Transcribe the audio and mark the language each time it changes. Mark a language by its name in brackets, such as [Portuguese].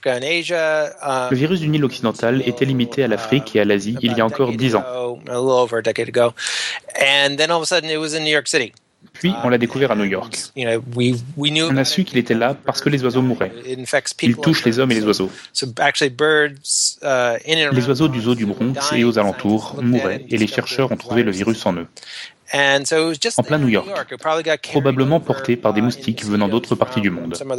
[French] Le virus du Nil occidental était limité à l'Afrique et à l'Asie il y a encore 10 ans. [English] And then all of a sudden it was in New York City. [French] Puis, on l'a découvert à New York. On a su qu'il était là parce que les oiseaux mouraient. Il touche les hommes et les oiseaux. Les oiseaux du zoo du Bronx et aux alentours mouraient et les chercheurs ont trouvé le virus en eux. En plein New York, probablement porté par des moustiques venant d'autres parties du monde.